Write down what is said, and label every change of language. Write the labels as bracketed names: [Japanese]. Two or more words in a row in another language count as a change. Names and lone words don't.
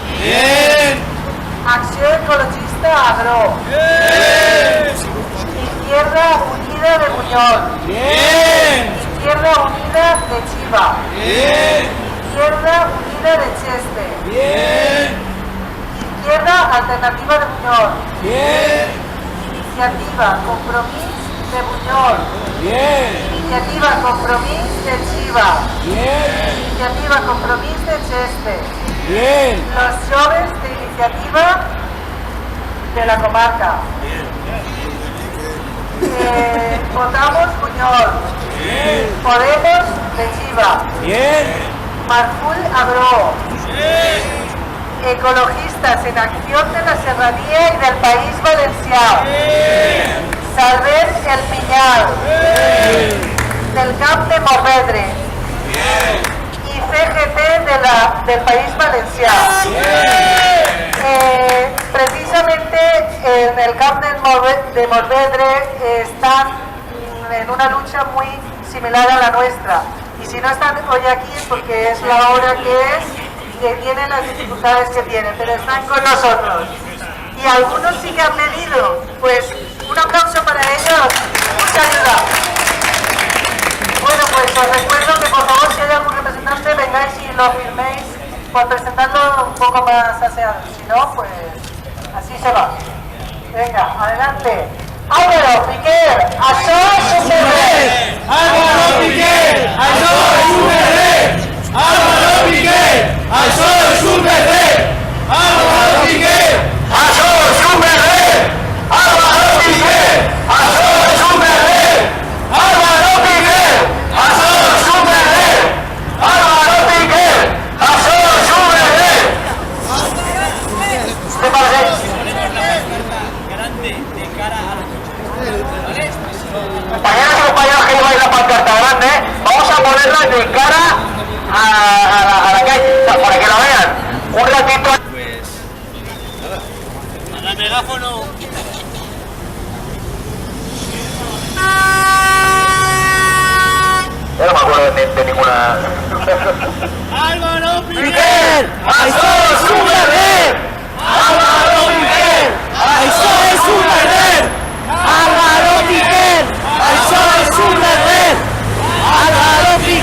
[Spanish] Acción Ecologista Agro. Izquierda Unida de Muñoz. Izquierda Unida de Chiva. Izquierda Unida de Cheste. Izquierda Alternativa de Muñoz. Iniciativa Compromís de Muñoz. Iniciativa Compromís de Chiva. Iniciativa Compromís de Cheste. Los jóvenes de Iniciativa de la comarca. Votamos Muñoz. Podemos de Chiva. Marful Agro. Ecologistas en Acción de la Serranía y del País Valencià. Salver el Pinyal. Del Camp de Morvedre. Y CGT del País Valencià. Precisamente en el Camp de Morvedre están en una lucha muy similar a la nuestra. Y si no están hoy aquí es porque es la hora que es, que tienen las dificultades que tienen, pero están con nosotros. Y algunos sí que han venido, pues un aplauso para ellos, mucha ayuda. Bueno, pues os recuerdo que por favor si hay algún representante vengáis y lo firméis por presentarlo un poco más aseado, si no, pues así se va. Venga, adelante. [Catalan] Álvaro Piquer, això és un berrer! Álvaro Piquer, això és un berrer! Álvaro Piquer, això és un berrer! Álvaro Piquer, això és un berrer! Álvaro Piquer, això és un berrer! Álvaro Piquer, això és un berrer! Álvaro Piquer, això és un berrer! [Spanish] ¿Qué pasa? Compañeras y compañeros que lleváis la pancarta grande, vamos a ponerla de cara a la calle, para que la vean. Un ratito. Pues nada, al megáfono. Yo no me acuerdo de ninguna. [Catalan] Álvaro Piquer, això és un berrer! Álvaro Piquer, això és un berrer! Álvaro Piquer, això és un berrer! Álvaro